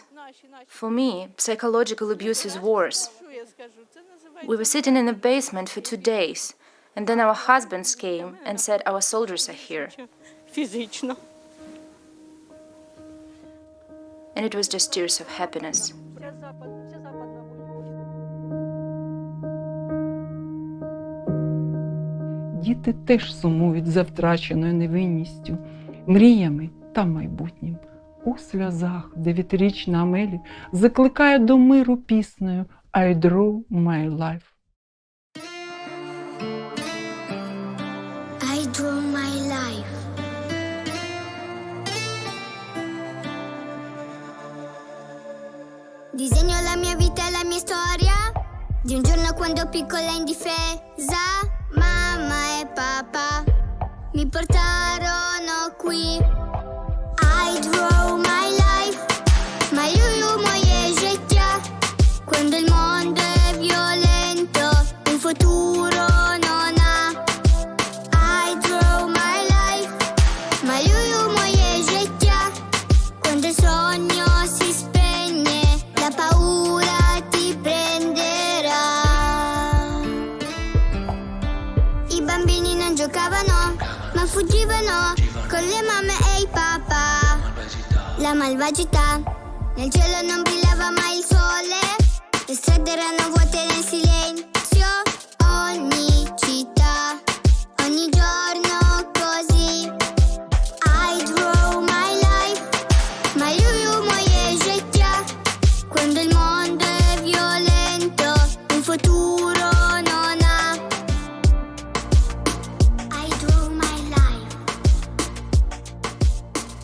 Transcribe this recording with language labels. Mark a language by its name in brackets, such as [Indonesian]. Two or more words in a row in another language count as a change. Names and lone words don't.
[English] For me, psychological abuse is worse. We were sitting in the basement for 2 days, and then our husbands came and said our soldiers are here. And it was just tears of happiness. [Ukrainian] Діти теж сумують за втраченою невинністю, мріями та майбутнім. У сльозах 9-річна Амелі закликає до миру піснею «I draw my life». [English] I draw my life. [Italian] Disegno la mia vita e la mia storia di un giorno quando piccola e indifesa mamma e papà mi portarono qui. [English] I draw my life, [Ukrainian] малюю моє життя, [Italian] quando il mondo è violento, un futuro non ha. [English] I draw my life, [Ukrainian] малюю моє життя, [Italian] quando il sogno si spegne, la paura ti prenderà. I bambini non giocavano, ma fuggivano con le mamme e i papà. La malvagità, nel cielo non brillava mai il sole, le strade erano vuote nel silenzio, ogni città, ogni giorno così. [English] I draw my life, [Ukrainian] малюю моє життя, [Italian] quando il mondo è violento, un futuro non ha. [English] I draw my life.